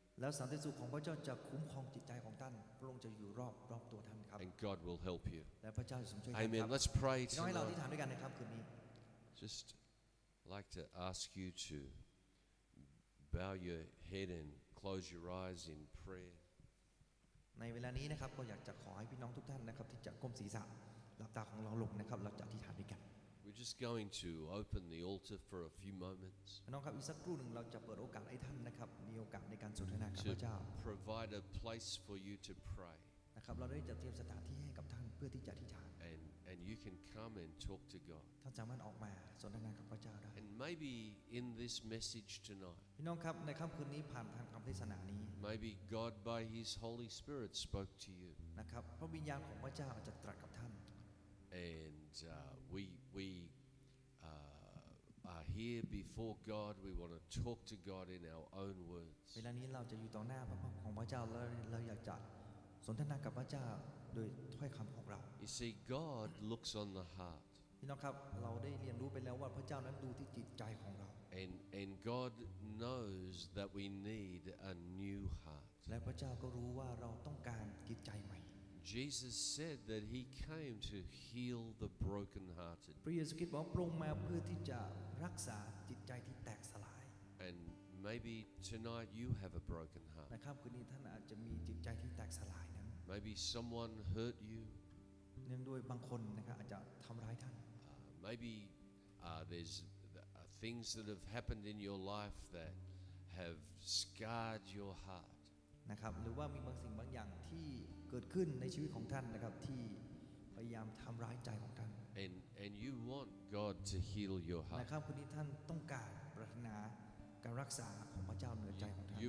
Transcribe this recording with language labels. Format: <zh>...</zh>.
<th>แล้วสันติสุขของพระเจ้าจะคุ้มครองจิตใจของท่านพระองค์จะอยู่รอบตัวท่านครับ</th> <en>And God will help you.</en> <th>และพระเจ้าจะทรงช่วยท่านค</th> <en>Amen.</en> <th>รับ</th> <en>Let's pray</en> <th>พี่น้องให้เราอ</th> <en>tonight.</en> <th>ธิษฐานด้วยกันในค่ำคืนนี้</th> <en>Just like to ask you to bow your head and close your eyes in prayer.</en> <th>ในเวลานี้นะครับก็อยากจะขอให้พี่น้องทุกท่านนะครับที่จะก้มศีรษะหลับตาของเราลงนะครับเราจะอธิษฐานด้วยกัน</th> <en>We're just going to open the altar for a few moments</en> <th>พี่น้องครับอีกสักครู่หนึ่งเราจะเปิดโอกาสให้ท่านนะครับมีโอกาสในการสนทนากับ</th> <en>to</en> <th>พระเจ้า</th> <en>provide a place for you to pray.</en> <th>นะครับเราได้จัดเตรียมสถานที่ให้กับท่านเพื่อที่จะอธิษฐาน</th> <en>And you can come and talk to God.</en> <th>ท่านสามารถออกมาสนทนากับพระเจ้าได้</th> <en>And maybe in this message tonight,</en> <th>พี่น้องครับในค่ำคืนนี้ผ่านทางคำเทศนานี้</th> <en>maybe God by His Holy Spirit spoke to you.</en> <th>นะครับพระวิญญาณของพระเจ้าอาจจะตรัสกับท่าน</th> <en>And we are here before God. We want to talk to God in our own words.</en> <th>เวลานี้เราจะอยู่ต่อหน้าพระพักของพระเจ้าแล้วเราอยากจะสนทนากับพระเจ้าโดยถ้อยคำของเรา</th> <en>You see, God looks on the heart.</en> <th>พี่น้องครับเราได้เรียนรู้ไปแล้วว่าพระเจ้านั้นดูที่จิตใจของเรา</th> <en>And God knows that we need a new heart.</en> <th>และพระเจ้าก็รู้ว่าเราต้องการจิตใจใหม่</th> <en>Jesus said that He came to heal the brokenhearted.</en> <th>พระเยซูคริสต์บอกว่าพระองค์มาเพื่อที่จะรักษาจิตใจที่แตกสลาย</th> <en>And maybe tonight you have a broken heart.</en> <th>ในค่ำคืนนี้ท่านอาจจะมีจิตใจที่แตกสลายนั้น</th> <en>Maybe someone hurt you.</en> <th>เนื่องด้วยบางคนนะครับอาจจะทำร้ายท่าน</th> <en>Maybe there's things that have happened in your life that have scarred your heart.</en> <th>นะครับหรือว่ามีบางสิ่งบางอย่างที่เกิดขึ้นในชีวิตของท่านนะครับที่พยายามทำร้ายใจของท่าน</th> <en>And you want God to heal your</en> <th>ใน</th> <en>heart.</en> <th>ค่ำคืนนี้ท่านต้องการปรารถนาการรักษาของพระเจ้าเหนือใจของท่าน</th>